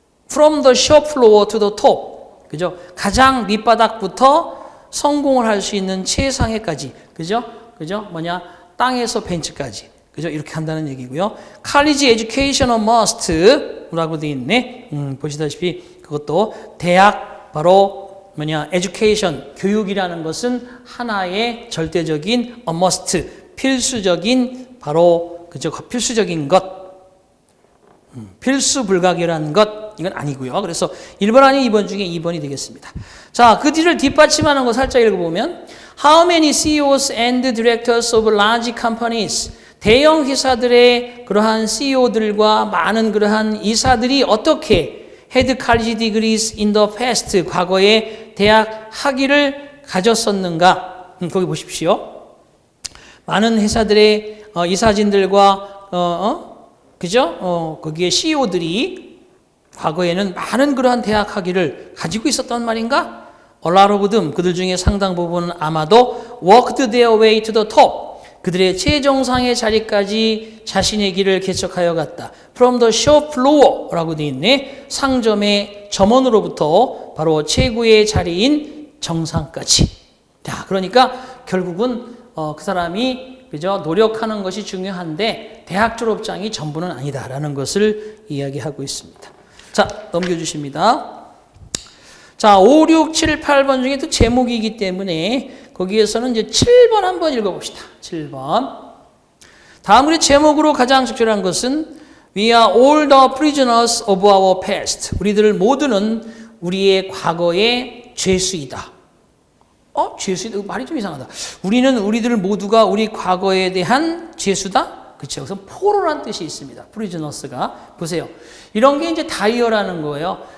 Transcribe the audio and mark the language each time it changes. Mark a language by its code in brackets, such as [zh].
[en] From the shop floor to the top. [ko] 그죠? 가장 밑바닥부터 성공을 할 수 있는 최상위까지. 그죠? 뭐냐? 땅에서 벤치까지. 그죠? 이렇게 한다는 얘기고요. [en] College education a must [ko] 라고 되어 있네. 보시다시피 그것도 대학 바로 뭐냐? education, 교육이라는 것은 하나의 절대적인 [en] a must, [ko] 필수적인 바로 그죠? 필수적인 것. 필수 불가결한 것. 이건 아니고요. 그래서 1번 아닌 2번 중에 2번이 되겠습니다. 자, 그 뒤를 뒷받침하는 거 살짝 읽어보면 [en] How many CEOs and directors of large companies [ko] 대형 회사들의 그러한 CEO들과 많은 그러한 이사들이 어떻게 [en] had college degrees in the past [ko] 과거에 대학 학위를 가졌었는가? 거기 보십시오. 많은 회사들의 이사진들과 그죠? 거기에 CEO들이 과거에는 많은 그러한 대학 학위를 가지고 있었단 말인가? [en] A lot of them, [ko] 그들 중에 상당 부분은 아마도 [en] worked their way to the top. [ko] 그들의 최정상의 자리까지 자신의 길을 개척하여 갔다. [en] From the shop floor [ko] 라고 되어 있네. 상점의 점원으로부터 바로 최고의 자리인 정상까지. 자, 그러니까 결국은 그 사람이 그죠? 노력하는 것이 중요한데 대학 졸업장이 전부는 아니다라는 것을 이야기하고 있습니다. 자, 넘겨주십니다. 자, 5, 6, 7, 8번 중에 또 제목이기 때문에 거기에서는 이제 7번 한번 읽어봅시다. 7번. 다음 우리 제목으로 가장 적절한 것은 [en] We are all the prisoners of our past. [ko] 우리들 모두는 우리의 과거의 죄수이다. 죄수이다. 말이 좀 이상하다. 우리들 모두가 우리 과거에 대한 죄수다? 그렇죠. 그래서 포로란 뜻이 있습니다. 프리즈너스가. 보세요. 이런 게 이제 다이어라는 거예요.